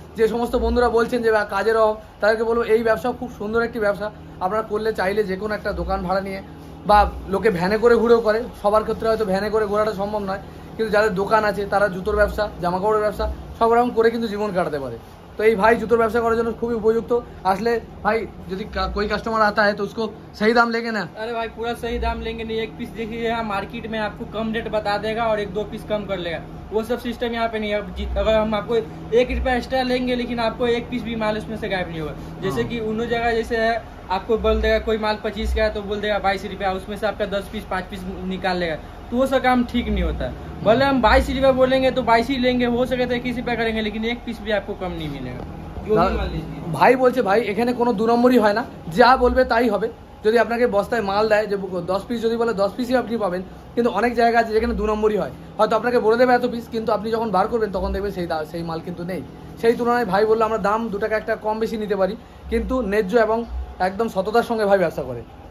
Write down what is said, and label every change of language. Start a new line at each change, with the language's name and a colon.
Bangla: যে সমস্ত বন্ধুরা বলছেন যে কাজের অভাব, তাদেরকে বলবো এই ব্যবসা খুব সুন্দর একটি ব্যবসা। আপনারা করলে চাইলে যে কোনো একটা দোকান ভাড়া নিয়ে, বা লোকে ভ্যানে করে ঘুরেও করে, সবার ক্ষেত্রে হয়তো ভ্যানে করে ঘোরাটা সম্ভব নয়, কিন্তু যাদের দোকান আছে তারা জুতোর ব্যবসা, জামাকাপড়ের ব্যবসা সব রকম করে কিন্তু জীবন কাটাতে পারে।
Hindi: तो ये भाई जूतों व्यवसाय
Bangla: করার জন্য খুবই উপযুক্ত। আসলে
Hindi: भाई यदि कोई कस्टमर आता है तो उसको सही दाम लेंगे ना? अरे भाई पूरा सही दाम लेंगे नहीं, एक पीस देखिए यहाँ मार्केट में आपको कम रेट बता देगा और 1-2 पीस कम कर लेगा, वो सब सिस्टम यहाँ पे नहीं है। अगर हम आपको 1 रुपया एक्स्ट्रा लेंगे लेकिन आपको 1 पीस भी माल उसमें से गायब नहीं होगा। जैसे कि उन्होंने जगह जैसे है आपको बोल देगा कोई माल 25 का है तो बोल देगा 22 रुपया, उसमें से आपका 10 पीस 5 पीस निकाल लेगा, तो वो सब काम ठीक नहीं होता है। भले हम 22 रुपया बोलेंगे तो 22 ही लेंगे, हो सके तो 21 रुपया करेंगे, लेकिन 1 पीस भी आपको कम नहीं मिलेगा।
Bangla: ভাই বলছে ভাই এখানে কোনো 2 নম্বরই হয় না, যা বলবে তাই হবে। যদি আপনাকে বস্তায় মাল দেয় যে 10 পিস যদি বলে 10 পিসই আপনি পাবেন, কিন্তু অনেক জায়গা আছে যেখানে 2 নম্বরই হয়। হয়তো আপনাকে বলে দেবে এত পিস, কিন্তু আপনি যখন বার করবেন তখন দেখবেন সেই মাল কিন্তু নেই। সেই তুলনায় ভাই বললো আমরা দাম 2 টাকা একটা কম বেশি নিতে পারি, কিন্তু ন্যায্য এবং একদম সততার সঙ্গে ভাই ব্যবসা করে।